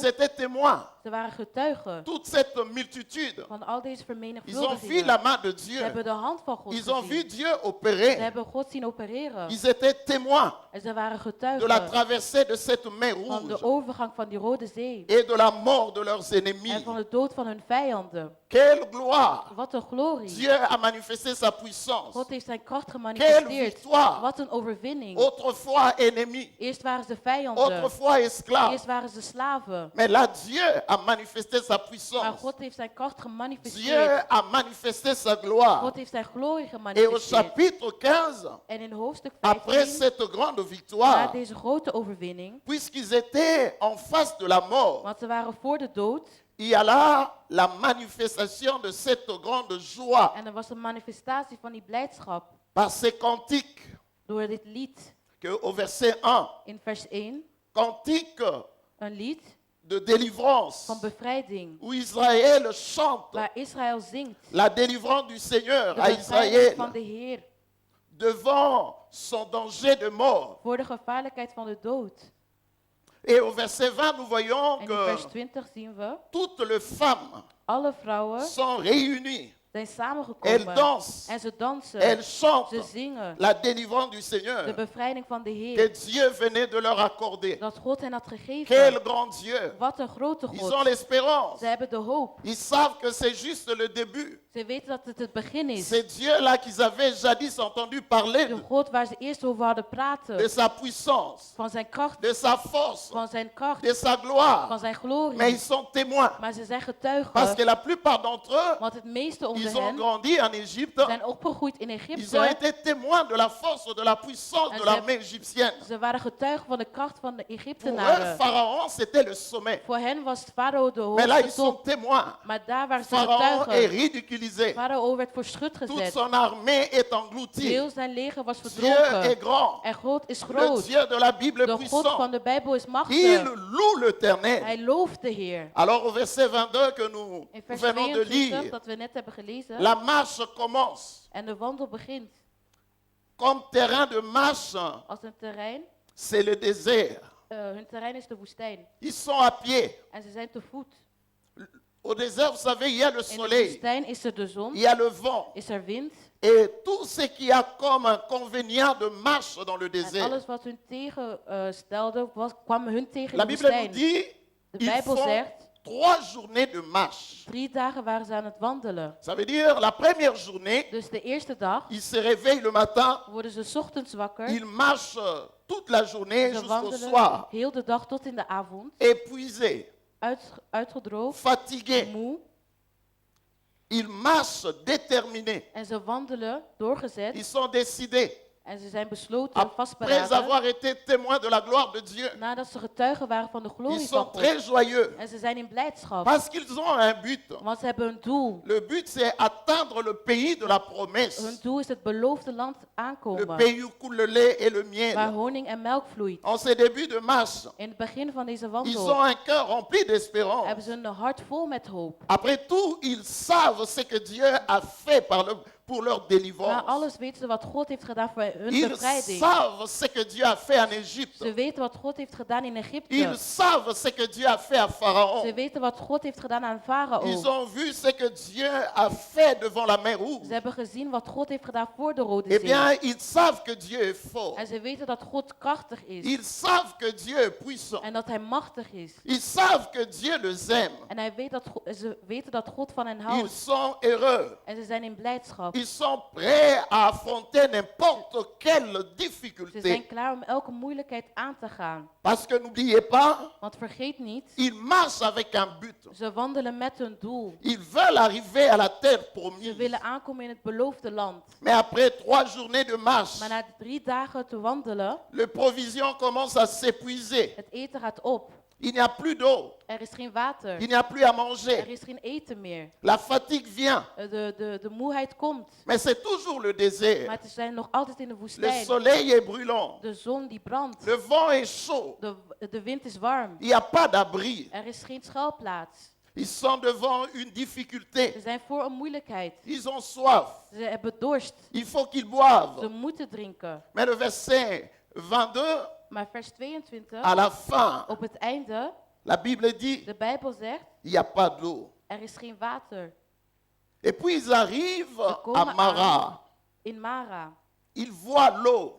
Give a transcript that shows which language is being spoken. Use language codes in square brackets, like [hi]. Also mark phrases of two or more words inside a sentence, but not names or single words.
[fr] étaient témoins. [nl] Ze waren getuigen [fr] Toute cette multitude, [nl] van al deze [fr] ils ont vu [nl] vermenigvuldigingen. [fr] la main de [nl] Ze [fr] Dieu. [nl] hebben de hand van God [fr] Ils ont vu [nl] gezien. [fr] Dieu [nl] Ze [fr] opérer. [nl] hebben God zien opereren. [fr] Ils étaient témoins [nl] En ze waren [fr] de la [nl] getuigen [fr] traversée de cette mer [nl] van de [fr] Rouge [nl] overgang van die Rode Zee. [fr] et de la mort de leurs ennemis. [nl] En van de dood van hun vijanden. [fr] Quelle gloire! [nl] Wat een glorie. [fr] Dieu a manifesté sa puissance. [nl] God heeft zijn kracht [fr] Quelle [nl] gemanifesteerd. [fr] victoire! [nl] Wat een overwinning. [fr] Autrefois ennemis, [nl] Eerst waren ze vijanden. [fr] autrefois esclaves. [nl] Eerst waren ze slaven. [fr] Mais là, Dieu a manifesté sa [nl] Maar [fr] puissance. [nl] God heeft zijn kracht [fr] Dieu [nl] gemanifesteerd. [fr] a manifesté sa gloire. [nl] God heeft zijn glorie [fr] Et au [nl] gemanifesteerd. [fr] chapitre 15, [nl] En in hoofdstuk [fr] après [nl] 15, [fr] cette grande [nl] na [fr] victoire, [nl] deze grote overwinning, [fr] puisqu'ils étaient en face de la mort, [nl] want ze waren voor de dood, [fr] il y a là la manifestation de cette grande joie [nl] en er was een manifestatie van die blijdschap [fr] par ces cantiques [nl] door dit lied [fr] que au verset 1, [nl] in vers 1, [fr] cantique [nl] een lied [fr] de délivrance, [nl] van bevrijding, [fr] où Israël chante [nl] waar Israël zingt, [fr] la délivrance du Seigneur [nl] de [fr] à [nl] bevrijding van [fr] Israël [nl] de Heer, [fr] devant son danger de mort. [nl] voor de gevaarlijkheid van de dood. [fr] Et au verset 20, nous voyons [nl] En in [fr] que [nl] vers 20 zien we, [fr] toutes les femmes [nl] alle vrouwen [fr] sont réunies. [nl] zijn [fr] Elles [nl] samengekomen [fr] dansent, [nl] en ze dansen, [fr] elles chantent [nl] ze zingen, [fr] la délivrance du [nl] de [fr] Seigneur [nl] bevrijding van de [fr] que [nl] Heer, [fr] Dieu venait de leur accorder. [nl] dat God hen had [fr] Quel [nl] gegeven. [fr] grand Dieu! [nl] Wat een grote [fr] Ils ont [nl] God. [fr] l'espérance. [nl] Ze hebben de hoop. [fr] Ils savent que c'est juste le début. [nl] Ze weten dat het het begin is. [fr] C'est Dieu-là qu'ils avaient jadis entendu parler [nl] De God waar ze eerst over hadden [fr] de [nl] praten. [fr] sa puissance, [nl] Van zijn kracht, [fr] de sa force, [nl] van zijn kracht, [fr] de sa gloire. [nl] van zijn [fr] Mais [nl] glorie. [fr] ils sont témoins. [nl] Maar ze zijn [fr] Parce [nl] getuigen. [fr] que la plupart d'entre eux, [nl] Want het meeste onder [fr] ils ont [nl] hen [fr] grandi en Égypte. [nl] zijn opgegroeid in [fr] Ils ont [nl] Egypte. [fr] été témoins de la force, de la puissance de l'armée égyptienne. [nl] Ze waren getuigen van de kracht van de [fr] Pour eux, [nl] Egyptenaren. [fr] Pharaon, c'était le sommet. [nl] Voor hen was Farao de [fr] Mais là, ils [nl] hoogste [fr] sont [nl] top. [fr] témoins. [nl] Maar daar waren ze [fr] Pharaon est [nl] getuigen. [fr] ridiculisé. [nl] Farao werd voor schut [fr] Toute [nl] gezet. [fr] son armée est engloutie. [nl] Heel zijn leger was [fr] Dieu est [nl] verdronken. [fr] grand. [nl] En God is [fr] Le [nl] groot. [fr] Dieu de la Bible [nl] De God [fr] puissant. [nl] van de Bijbel is [fr] Il [nl] machtig. [fr] loue l'Éternel. [nl] Hij looft de Heer. [fr] Alors au verset 22 que nous [nl] In vers [fr] venons de [nl] 22, [fr] lire, [nl] dat we net hebben gelezen. [fr] la marche commence. [nl] En de wandel begint. [fr] Comme terrain de marche, [nl] Als een terrein. [fr] c'est le désert. [nl] Hun terrein is de woestijn. [fr] Ils sont à pied. [nl] En ze zijn te voet. [fr] Au désert, vous savez, il y a le [nl] In de [fr] soleil, [nl] woestijn is er de zon, [fr] il y a le vent. [nl] is er wind. [fr] Et tout ce qui a comme inconvénient de marche dans le [nl] En [fr] désert. [nl] alles wat hun tegenstelde, kwam hun tegen [fr] La [nl] in de [fr] Bible nous [nl] woestijn. [fr] dit, [nl] De [fr] ils [nl] Bijbel [fr] font [nl] zegt, [fr] 3 journées de marche. [nl] 3 dagen waren ze aan het wandelen. [fr] Ça veut dire, la première journée, [nl] Dus de eerste dag [fr] ils se réveillent le matin, [nl] worden ze 's ochtends wakker. [fr] ils marchent toute la journée [nl] Ze [fr] jusqu'au [nl] wandelen [fr] soir, [nl] heel de dag tot in de avond. [fr] épuisés, [nl] Uitgedroogd, [fr] fatigués. [nl] moe. [fr] Ils marchent déterminés. [nl] En ze wandelen doorgezet. [fr] Ils sont décidés. [nl] En ze zijn besloten, [fr] Après [nl] vastberaden. [fr] avoir été témoins de la gloire de Dieu, [nl] Nadat ze getuigen waren van de [fr] ils [nl] glorie van [fr] sont [nl] God. [fr] très joyeux [nl] En ze zijn in blijdschap. [fr] parce qu'ils ont un but. [nl] Want ze hebben een doel. [fr] Le but, c'est atteindre le pays de la promesse. [nl] Hun doel is het beloofde land [fr] Le [nl] aankomen. [fr] pays où coule le lait et le [nl] Waar [fr] miel. [nl] honing en melk vloeit. [fr] En ces débuts de marche, [nl] In het begin van deze [fr] ils [nl] wandel [fr] ont un cœur rempli [nl] hebben [fr] d'espérance. [nl] ze een hart vol met hoop. [fr] Après tout, ils savent ce que Dieu a fait pour leur [nl] Na [fr] délivrance. [nl] alles weten ze wat God heeft gedaan voor hun [fr] Ils [nl] bevrijding. [fr] savent ce que Dieu a fait en Égypte. [nl] Ze weten wat God heeft gedaan in Egypte. [fr] Ils savent ce que Dieu a fait à [nl] Ze [fr] Pharaon. [nl] weten wat God heeft gedaan aan [fr] Ils [nl] Farao. [fr] ont vu ce que Dieu a fait devant la mer Rouge. [nl] Ze hebben gezien wat God heeft gedaan voor de Rode [fr] Eh [nl] Zee. [fr] bien, ils savent que Dieu est fort. [nl] En ze weten dat God krachtig is. [fr] Ils savent que Dieu est puissant. [nl] En dat hij machtig is. [fr] Ils savent que Dieu les aime. [nl] En ze weten dat God van hen [fr] Ils [nl] houdt. [fr] sont heureux. [nl] En ze zijn in blijdschap. [fr] Ils sont prêts à affronter n'importe quelle [nl] Ze [fr] difficulté. [nl] zijn klaar om elke moeilijkheid aan te gaan. [fr] Parce que n'oubliez pas, [nl] Want vergeet niet, [fr] ils marchent avec un but. [nl] ze wandelen met hun doel. [fr] Ils veulent arriver à la terre [nl] Ze [fr] promise. [nl] willen aankomen in het beloofde land. [fr] Mais après 3 journées de marche, [nl] Maar na 3 dagen te wandelen, [fr] les provisions commencent à s'épuiser. [nl] het eten gaat op. [fr] Il n'y a plus d'eau. [nl] Er is geen water. [fr] Il n'y a plus à [nl] Er [fr] manger. [nl] is geen eten meer. [fr] La fatigue vient. [nl] De moeheid komt. [fr] Mais c'est toujours le désert. [nl] Maar ze zijn nog altijd in de [fr] Le [nl] woestijn. [fr] soleil est brûlant. [nl] De zon die brandt. [fr] Le vent est chaud. [nl] De wind is warm. [fr] Il n'y a pas d'abri. [nl] Er is geen schuilplaats. [fr] Ils sont devant une difficulté. [nl] Ze zijn voor een moeilijkheid. [fr] Ils ont soif. [nl] Ze hebben dorst. [fr] Il faut qu'ils boivent. [nl] Ze moeten drinken. [fr] Mais le verset 22, [nl] Maar vers 22, [fr] à la fin, [nl] op het einde, [fr] la Bible dit, [nl] de Bijbel zegt, [fr] il n'y a pas d'eau. [nl] er is geen water. [fr] Et puis ils arrivent [nl] Ze [fr] à [nl] komen [fr] Mara. [nl] aan in Mara. [fr] Ils voient l'eau.